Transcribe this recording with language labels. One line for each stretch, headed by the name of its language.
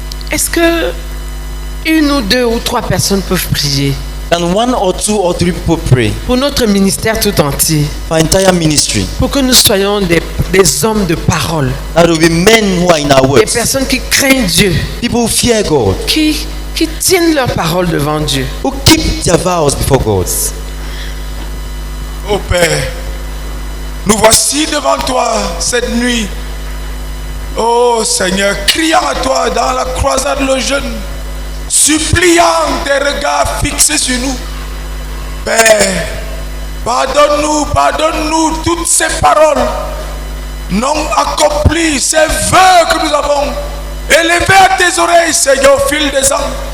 French: Est-ce que une ou deux ou trois personnes peuvent prier
English: Can one or two or three people pray
French: pour notre ministère tout entier,
English: for entire ministry?
French: pour que nous soyons des hommes de parole,
English: That will be men who are in our
French: des
English: words.
French: personnes qui craignent Dieu,
English: People who fear God,
French: qui tiennent leur parole devant Dieu.
English: who keep their vows before God.
French: Ô Père, nous voici devant toi cette nuit. Ô Seigneur, criant à toi dans la croisade le jeune, suppliant tes regards fixés sur nous. Père, pardonne-nous toutes ces paroles non accomplies, ces vœux que nous avons élevés à tes oreilles, Seigneur, au fil des ans.